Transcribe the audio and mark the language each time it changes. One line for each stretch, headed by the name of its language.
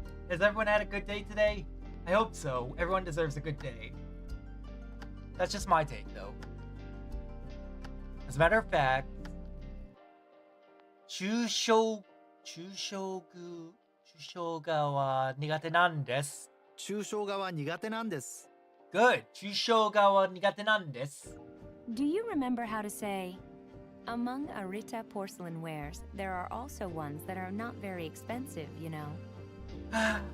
English: Has everyone had a good day today? I hope so. Everyone deserves a good day. That's just my take, though. As a matter of fact,
Japanese: 抽象画は苦手なんです。抽象画は苦手なんです。
English: Good.
Japanese: 抽象画は苦手なんです。
English: Do you remember how to say, among Arita porcelain wares, there are also ones that are not very expensive, you know?